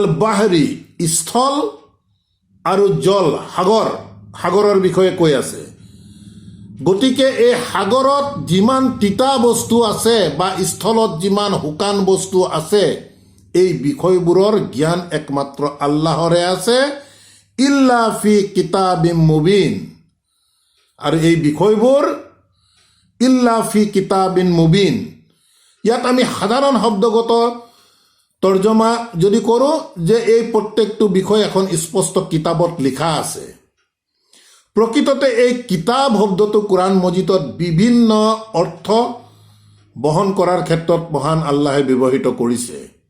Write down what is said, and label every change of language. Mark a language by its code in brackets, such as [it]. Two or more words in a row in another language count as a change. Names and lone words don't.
[as] বাহৰি স্থল আৰু জল সাগৰৰ বিষয়ে কৈ আছে গতিকে এই সাগৰত যিমান তিতা বস্তু আছে বা স্থলত যিমান শুকান বস্তু আছে এই বিষয়বোৰৰ জ্ঞান একমাত্ৰ আল্লাহৰে আছে [ar] إلا في كتاب [as] মুবিন আৰু এই বিষয়বোৰ [ar] إلا في كتاب مبين [as] ইয়াত আমি সাধাৰণ শব্দগত তৰ্জমা যদি কৰোঁ যে এই প্ৰত্যেকটো বিষয় এখন স্পষ্ট কিতাপত লিখা আছে প্ৰকৃততে এই কিতাপ শব্দটো কোৰাণ মজিদত বিভিন্ন অৰ্থ বহন কৰাৰ ক্ষেত্ৰত মহান আল্লাহে ব্যৱহৃত কৰিছে